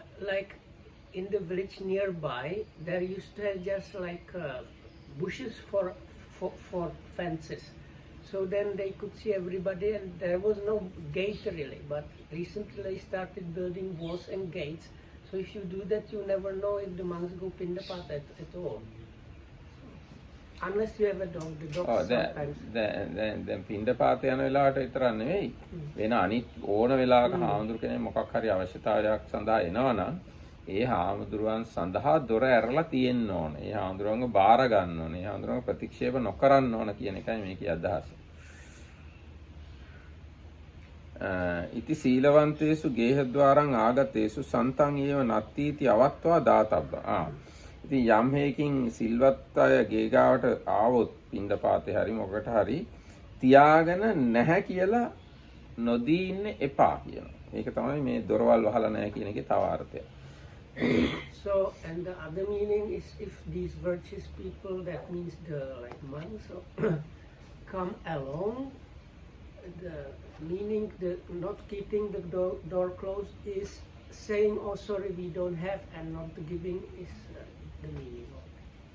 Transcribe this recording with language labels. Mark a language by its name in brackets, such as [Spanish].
[English] like in the village nearby, there used to have just like bushes for fences. So then they could see everybody, and there was no gate really. But recently they started building walls and gates. So if you do that, you never know if the monks go pindapata at all. Unless you have a dog. The dog sometimes. [Sinhala] දැන් පින්ඩපාත යන වෙලාවට විතරක් නෙවෙයි. වෙන අනිත් ඕන වෙලාවක හාමුදුරු කෙනෙක් මොකක් හරි අවශ්‍යතාවයක් සඳහා එනවනම් ඒ හාමුදුරුවන් සඳහා දොර ඇරලා තියෙන්න ඕන. ඒ හාමුදුරුවන්ව බාර ගන්න ඕන. ඒ හාමුදුරුවන්ව ප්‍රතික්ෂේප නොකරන්න ඕන කියන එකයි මේකේ අදහස. [Pali] ඉති සීලවන්තේසු ගේහද්වාරං ආගතේසු සන්තං ඒව නත්තිති අවත්වා දාතබ්බ. [Sinhala] ඉතින් යම් හේකින් සිල්වත් අය ගේගාවට ආවොත් පින්ඩපාතේ හරි මොකට හරි තියාගෙන නැහැ කියලා නොදී ඉන්න එපා කියනවා. ඒක තමයි මේ දොරවල් වහලා නැහැ කියන එකේ තව අර්ථය. [English] So, and the other meaning is if these virtuous people, that means the like monks, come along, the meaning the not keeping the door closed is saying, oh sorry, we don't have, and not giving is the meaning of it.